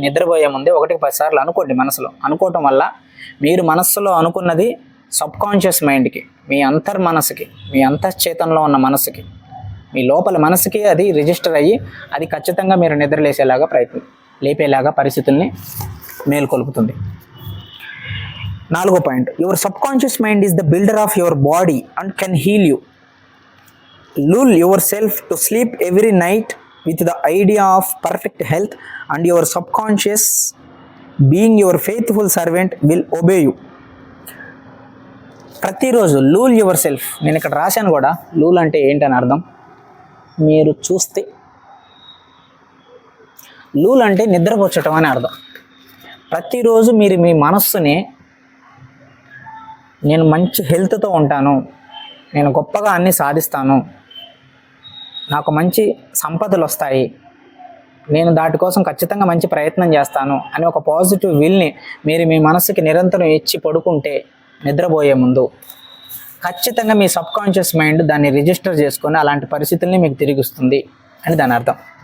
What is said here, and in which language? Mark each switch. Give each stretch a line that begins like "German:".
Telugu: నిద్రపోయే ముందే 1-10 సార్లు అనుకోండి మనసులో. అనుకోవటం వల్ల మీరు మనస్సులో అనుకున్నది సబ్ కాన్షియస్ మైండ్కి, మీ అంతర్మనసుకి, మీ అంతశ్చేతనలో ఉన్న మనసుకి, మీ లోపల మనసుకి అది రిజిస్టర్ అయ్యి అది ఖచ్చితంగా మీరు నిద్ర లేపేలాగా పరిస్థితుల్ని మేల్కొల్పుతుంది. 4వ point,
English: Your subconscious mind is the builder of your body and can heal you. lull yourself to sleep every night with the idea of perfect health, and your subconscious, being your faithful servant, will obey you.
Telugu: ప్రతిరోజు
English: lull yourself,
Telugu: నేను ఇక్కడ రాశాను కూడా. లూల్ అంటే ఏంటని అర్థం మీరు చూస్తే, లూల్ అంటే నిద్రపోచటం అని అర్థం. ప్రతిరోజు మీరు మీ మనస్సుని నేను మంచి హెల్త్తో ఉంటాను, నేను గొప్పగా అన్నీ సాధిస్తాను, నాకు మంచి సంపదలు వస్తాయి, నేను దాటి కోసం ఖచ్చితంగా మంచి ప్రయత్నం చేస్తాను అని ఒక పాజిటివ్ విల్ని మీరు మీ మనసుకి నిరంతరం ఇచ్చి పడుకుంటే నిద్రపోయే ముందు ఖచ్చితంగా మీ సబ్ కాన్షియస్ మైండ్ దాన్ని రిజిస్టర్ చేసుకొని అలాంటి పరిస్థితుల్ని మీకు తిరిగిస్తుంది అని దాని అర్థం.